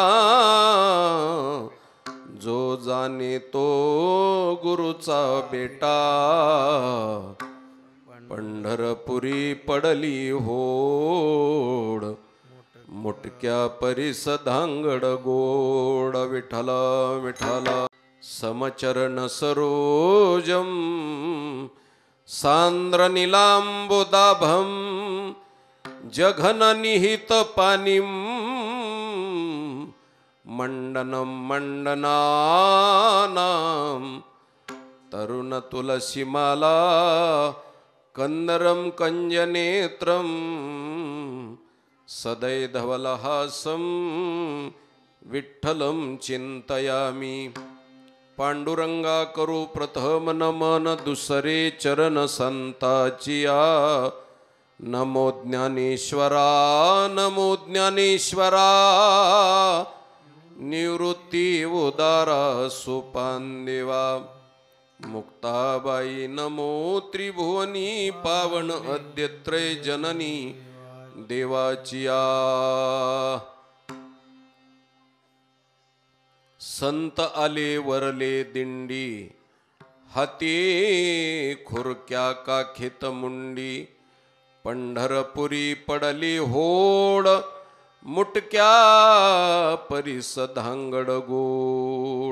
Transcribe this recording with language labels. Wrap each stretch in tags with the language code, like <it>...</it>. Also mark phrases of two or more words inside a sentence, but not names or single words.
<mr>जो जाणे तो गुरुचा बेटा, पंढरपुरी पडली होड, मुटक्या परीस धांगड गोड, विठ्ठला विठ्ठला</mr> <sa>समचरण सरोजम सांद्र नीलांबुदाभम जघन निहित पानिम, मंडनम मंडनानाम तरुण तुलसीमाला, कंदरम कंजनेत्रम सदैधवलहासम विठ्ठलम चिंतयामि,</sa> <mr>पांडुरंगा करू प्रथम नमन, दुसरे चरण संताचिया, नमो ज्ञानेश्वरा नमो ज्ञानेश्वरा, निवृत्ती उदारा सोपानदेवा, मुक्ताबाई नमो त्रिभुवनी पावन अद्यत्रय जननी देवाचिया, संत आले वरले दिंडी, हाती खुरक्या काखेत मुंडी, पंढरपुरी पडली होड, मुटक्या परीस धांगड गोड.</mr>